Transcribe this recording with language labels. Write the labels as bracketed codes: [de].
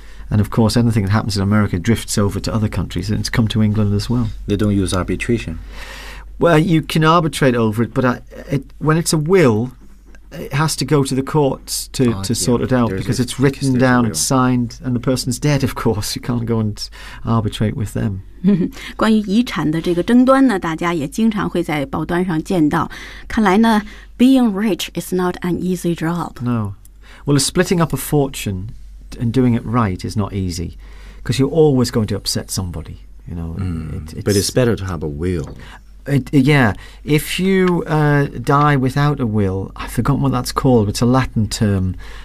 [en] And of course, anything that happens in America drifts over to other countries, and it's come to England as well. They don't use arbitration. Well, you can arbitrate over it, but when it's a will, it has to go to the courts to sort it out, because it's written down, it's signed, and the person's dead, of course. You can't go and arbitrate with them. [zh] 关于遗产的这个争端呢，大家也经常会在报端上见到。看来呢， [en] being rich is not an easy job. No. Well, splitting up a fortune and doing it right is not easy, because you're always going to upset somebody, you know. But it's better to have a will. If you die without a will, I've forgotten what that's called, but it's a Latin term.